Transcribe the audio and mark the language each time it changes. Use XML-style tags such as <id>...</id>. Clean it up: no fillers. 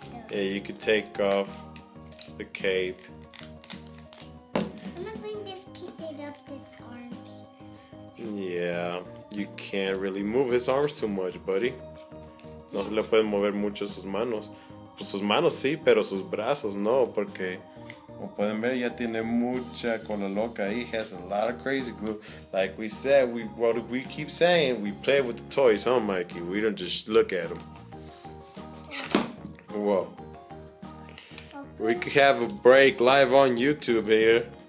<en>Yeah, you could take off the cape. I'm gonna just keep it up his arms. Yeah, you can't really move his arms too much, buddy.</en> <es>No se le pueden mover mucho sus manos. Pues sus manos sí, pero sus brazos no, porque como pueden ver ya tiene mucha cola loca.</es> <en>He has a lot of crazy glue. Like we said, we keep saying, we play with the toys, huh, Mikey? We don't just look at them. Whoa. We could have a break live on YouTube here.</en>